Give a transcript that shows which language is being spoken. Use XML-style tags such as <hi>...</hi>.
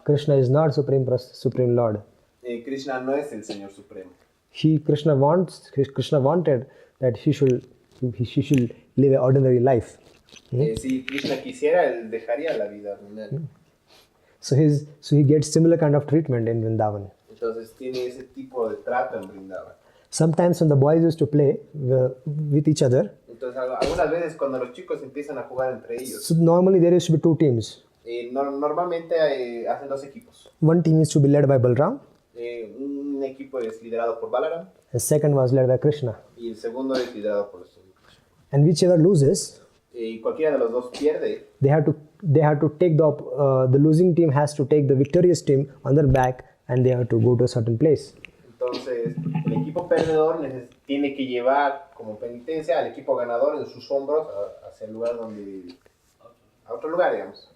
<en>Krishna is not supreme Lord.</en> <es>Krishna no es el Señor Supremo.</es> <en>Krishna wanted that he should live an ordinary life.</en> <es>Si Krishna quisiera, él dejaría la vida ordinaria.</es> <en>So he gets similar kind of treatment in Vrindavan.</en> <es>Entonces tiene ese tipo de trato en Brindavan.</es> <en>Sometimes when the boys used to play with each other,</en> <es>Entonces algunas veces cuando los chicos empiezan a jugar entre ellos,</es> <en>so normally there used to be two teams.</en> <es>Normalmente hacen dos equipos.</es> <en>One team used to be led by Balram,</en> <es>Un equipo es liderado por Balaram</es> <en>the second was led by Krishna.</en> <es>y el segundo es liderado por el Señor Krishna.</es> <en>And whichever loses,</en> <es>Y cualquiera de los dos pierde.</es> <en>they have to take the losing team has to take the victorious team on their back and they have to go to a certain place.</en> <es>Entonces el equipo perdedor tiene que llevar como penitencia al equipo ganador en sus hombros hacia el lugar a otro lugar, digamos.</es>